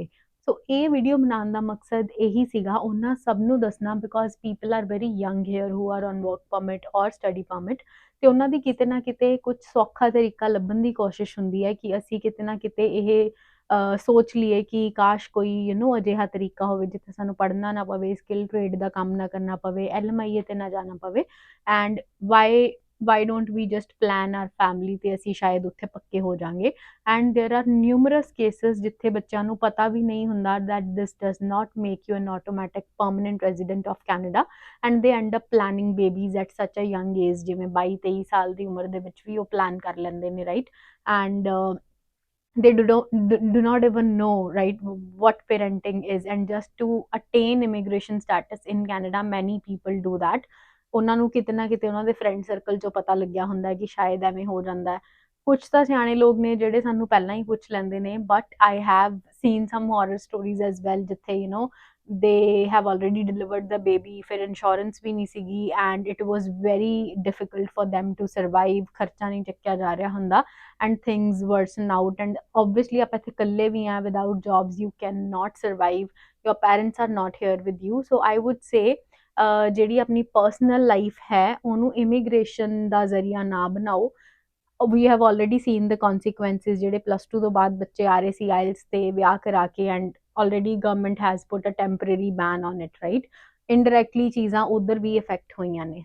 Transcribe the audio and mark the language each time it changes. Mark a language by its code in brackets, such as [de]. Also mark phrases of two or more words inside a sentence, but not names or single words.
[pa] ਸੋ ਇਹ ਵੀਡੀਓ ਬਣਾਉਣ ਦਾ ਮਕਸਦ ਇਹੀ ਸੀਗਾ ਉਹਨਾਂ ਸਭ ਨੂੰ ਦੱਸਣਾ, [en] because people are very young here who are on work permit or study permit, [pa] ਤੇ ਉਹਨਾਂ ਦੀ ਕਿਤੇ ਨਾ ਕਿਤੇ ਕੁਝ ਸੌਖਾ ਤਰੀਕਾ ਲੱਭਣ ਦੀ ਕੋਸ਼ਿਸ਼ ਹੁੰਦੀ ਹੈ ਕਿ ਅਸੀਂ ਕਿਤੇ ਨਾ ਕਿਤੇ ਇਹ ਸੋਚ ਲਈਏ ਕਿ ਕਾਸ਼ ਕੋਈ ਅਜਿਹਾ ਤਰੀਕਾ ਹੋਵੇ ਜਿੱਥੇ ਸਾਨੂੰ ਪੜ੍ਹਨਾ ਨਾ ਪਵੇ, [en] skill trade [pa] ਦਾ ਕੰਮ ਨਾ ਕਰਨਾ ਪਵੇ, ਐਲਐਮਆਈਏ ਤੇ ਨਾ ਜਾਣਾ ਪਵੇ। [en] and why don't we just plan our family [pa] ਤੇ ਅਸੀਂ ਸ਼ਾਇਦ ਉੱਥੇ ਪੱਕੇ ਹੋ ਜਾਾਂਗੇ। [en] and there are numerous cases [pa] ਜਿੱਥੇ ਬੱਚਿਆਂ ਨੂੰ ਪਤਾ ਵੀ ਨਹੀਂ ਹੁੰਦਾ [en] that this does not make you an automatic permanent resident of Canada, and they end up planning babies at such a young age, [pa] ਜਿਵੇਂ 22-23 ਸਾਲ ਦੀ ਉਮਰ ਦੇ ਵਿੱਚ ਵੀ ਉਹ ਪਲਾਨ ਕਰ ਲੈਂਦੇ ਨੇ, ਰਾਈਟ। [en] ਐਂਡ they do not even know, right, what parenting is, and just to attain immigration status in Canada many people do that। [pa] ਉਹਨਾਂ ਨੂੰ ਕਿਤੇ ਨਾ ਕਿਤੇ ਉਹਨਾਂ ਦੇ [en] friend circle [pa] ਚੋਂ ਪਤਾ ਲੱਗਿਆ ਹੁੰਦਾ ਹੈ ਕਿ ਸ਼ਾਇਦ ਐਵੇਂ ਹੋ ਜਾਂਦਾ ਹੈ। ਕੁਝ ਤਾਂ ਸਿਆਣੇ ਲੋਕ ਨੇ ਜਿਹੜੇ ਸਾਨੂੰ ਪਹਿਲਾਂ ਹੀ ਪੁੱਛ ਲੈਂਦੇ ਨੇ, [en] but I have seen some horror stories as well ਜਿੱਥੇ they have already delivered the baby, [pa] ਫਿਰ ਇੰਸ਼ੋਰੈਂਸ ਵੀ ਨਹੀਂ ਸੀਗੀ, [en] and it was very difficult for them to survive, [pa] ਖਰਚਾ ਨਹੀਂ ਚੱਕਿਆ ਜਾ ਰਿਹਾ ਹੁੰਦਾ, [en] and things worsen out, and obviously [pa] ਆਪਾਂ ਇੱਥੇ ਇਕੱਲੇ ਵੀ ਆ, [en] without jobs you cannot survive, your parents are not here with you। so I would say [pa] ਜਿਹੜੀ ਆਪਣੀ [en] personal life [pa] ਹੈ ਉਹਨੂੰ ਇਮੀਗ੍ਰੇਸ਼ਨ ਦਾ ਜ਼ਰੀਆ ਨਾ ਬਣਾਓ। [en] we have already seen the consequences, [pa] ਜਿਹੜੇ +2 ਤੋਂ ਬਾਅਦ ਬੱਚੇ ਆ ਰਹੇ ਸੀ ਆਇਲਸ ਤੇ ਵਿਆਹ ਕਰਾ ਕੇ, [en] and already government has put a temporary ban on it, right. [pa] indirectly ਚੀਜ਼ਾਂ ਉਧਰ ਵੀ ਇਫੈਕਟ ਹੋਈਆਂ ਨੇ।